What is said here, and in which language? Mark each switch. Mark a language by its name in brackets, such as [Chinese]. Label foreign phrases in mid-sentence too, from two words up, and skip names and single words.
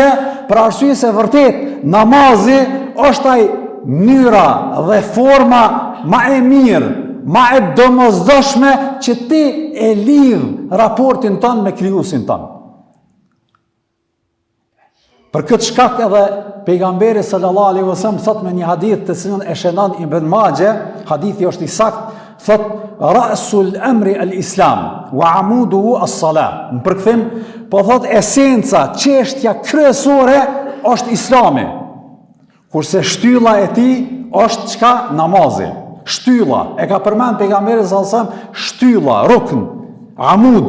[Albanian] Për arsye se vërtet namazi është ai mënyra dhe forma më e mirë, ma e domosdoshme që ti e lidh raportin tënë me krijuesin tënë. Për këtë shkak edhe pejgamberi [Arabic] صلى الله عليه وسلم [Albanian] thot me një hadith të cilën e shënon Ibn Majah, hadithi është i saktë, thot [Arabic] رأس الأمر الإسلام وعموده الصلاة. [Albanian] Në përkthim, po thot esenca, çështja kryesore është Islami. Kurse shtylla e tij është çka? Namazi. Shtylla, e ka përmend pejgamberi [Arabic] صلى الله عليه وسلم, [Albanian] shtylla, [Arabic] ركن، عمود.